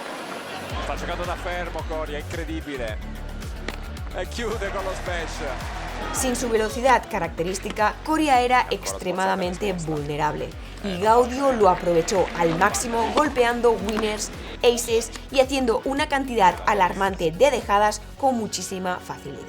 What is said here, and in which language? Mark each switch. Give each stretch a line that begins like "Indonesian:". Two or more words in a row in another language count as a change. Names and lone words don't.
Italian: Sta giocando da fermo Coria, incredibile. E chiude con lo smash.
Spanish: Sin su velocidad característica, Coria era extremadamente vulnerable y Gaudio lo aprovechó al máximo golpeando winners, aces y haciendo una cantidad alarmante de dejadas con muchísima facilidad.